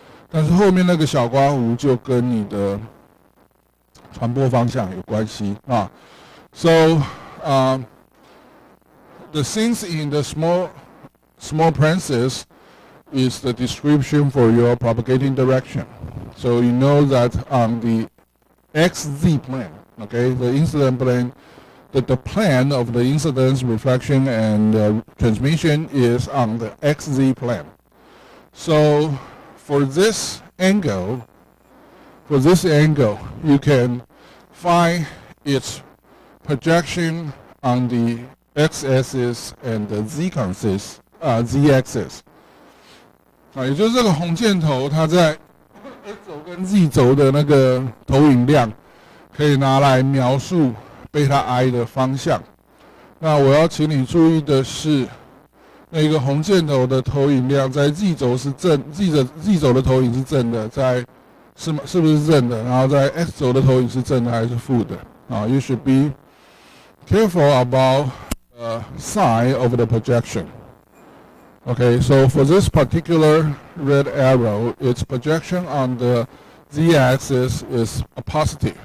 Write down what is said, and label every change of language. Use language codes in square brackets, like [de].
[zh] 但是后面那个小刮弧就跟你的传播方向有关系啊。 [en] So the things in the small parentheses is the description for your propagating direction. So you know that on the XZ plane, okay, the incident plane, the plane of the incidence, reflection, and transmission is on the XZ plane. So for this angle, you can find its projection on the x-axis and the z-axis. [zh] 也就是这个红箭头，它在 x 轴跟 z 轴的那个投影量，可以拿来描述贝塔 I 的方向。那我要请你注意的是，那个红箭头的投影量在 z 轴是正 ，z 轴的投影是正的，是不是正的？然后在 x 轴的投影是正的还是负的？ [en] You should be careful about the sign of the projection. Okay, so for this particular red arrow, its projection on the z-axis is a positive.